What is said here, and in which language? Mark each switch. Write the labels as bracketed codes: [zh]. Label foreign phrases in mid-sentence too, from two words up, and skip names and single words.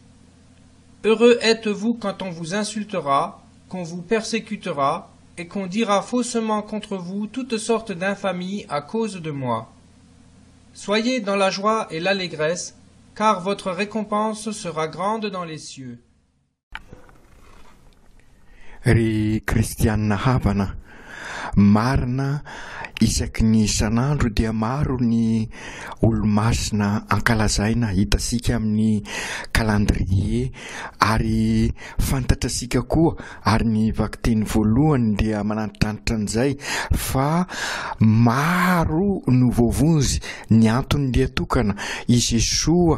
[fr] Heureux êtes-vous quand on vous insultera, qu'on vous persécutera, et qu'on dira faussement contre vous toutes sortes d'infamies à cause de moi. Soyez dans la joie et l'allégresse, car votre récompense sera grande dans les cieux. [mg] Ry kristianina havana, marina isaky ny isan'andro dia maro ny olo-masina ankalazaina hitasika amin'ny calendrier, ary fantatrasika koa, ary ny vakiteny voalohany dia manantitrantitra an'izay fa maro no vovonzy, ny antony dia tokana i Jesoa